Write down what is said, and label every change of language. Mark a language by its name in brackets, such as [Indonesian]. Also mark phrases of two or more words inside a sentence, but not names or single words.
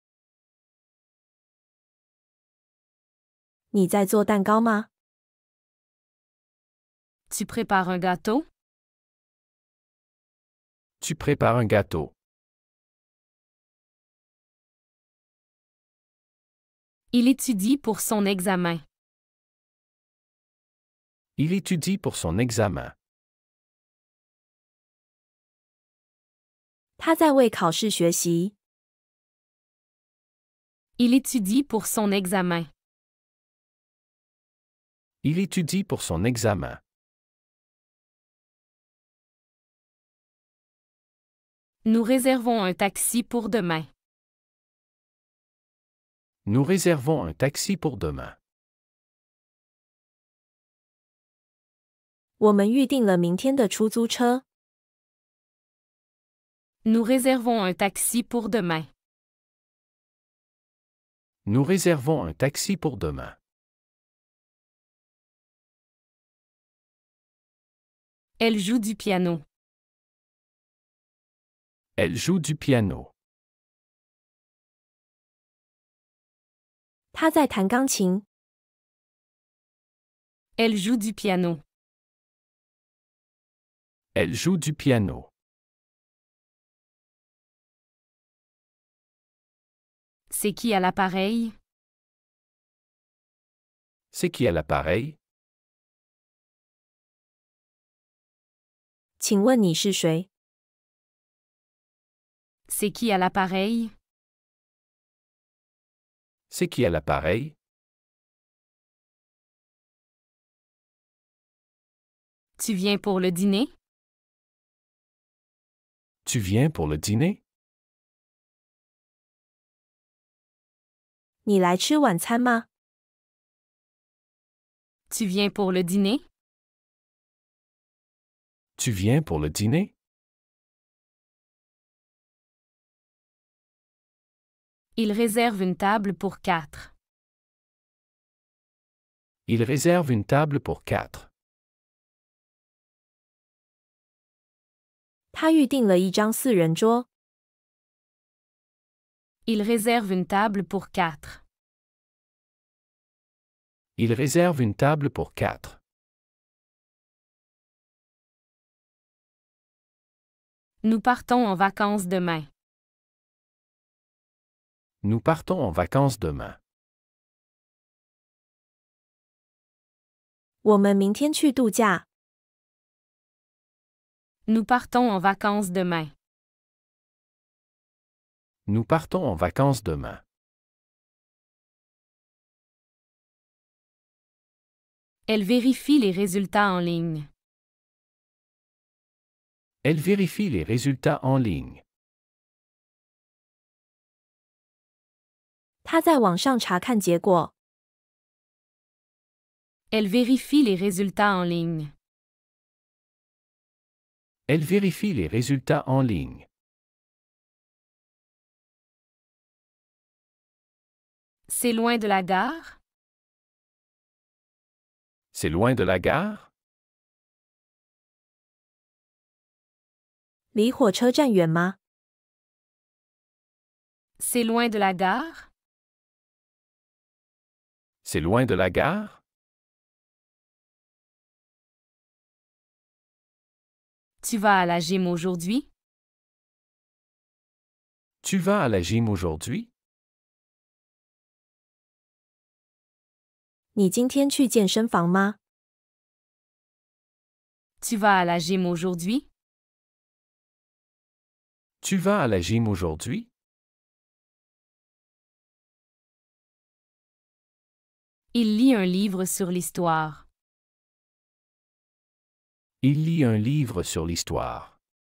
[Chinese] 你在做蛋糕吗？ [French] Tu prépares un gâteau? Tu prépares un gâteau. Il étudie pour son examen. Il étudie pour son examen. [Chinese] 他在为考试学习。 [French] Il étudie pour son examen. Il étudie pour son examen. Nous réservons un taxi pour demain. Nous réservons un taxi pour demain. [Chinese] 我们预定了明天的出租车。 [French] Nous réservons un taxi pour demain. Nous réservons un taxi pour demain. Elle joue du piano. Elle joue du piano. [Chinese] 他在弹钢琴。 [French] Elle joue du piano. Elle joue du piano. C'est qui à l'appareil? C'est qui à l'appareil? [Chinese] 请问你是谁？ [French] C'est qui à l'appareil? C'est qui à l'appareil? Tu viens pour le dîner? Tu viens pour le dîner? [Chinese] 你来吃晚餐吗？ [French] Tu viens pour le dîner? Tu viens pour le dîner? Il réserve une table pour 4. Il réserve une table pour 4. [Chinese] 他预定了一张4人桌。 [French] Il réserve une table pour 4. Il réserve une table pour 4. Nous partons en vacances demain. Nous partons en vacances demain. [Chinese] 我们明天去度假。 [French] Nous partons en vacances demain. Nous partons en vacances demain. Elle vérifie les résultats en ligne. Elle vérifie les résultats en ligne. [Chinese] 他在网上查看结果。 [French] Elle vérifie les résultats en ligne. Elle vérifie les résultats en ligne. C'est loin de la gare? C'est loin de la gare? [Chinese] 离火车站远吗？ [French] C'est loin de la gare? C'est loin de la gare? Tu vas à la gym aujourd'hui? Tu vas à la gym aujourd'hui? [Chinese] 你今天去健身房吗？ [French] Tu vas à la gym aujourd'hui? Tu vas à la gym aujourd'hui? Il lit un livre sur l'histoire. Il lit un livre sur l'histoire.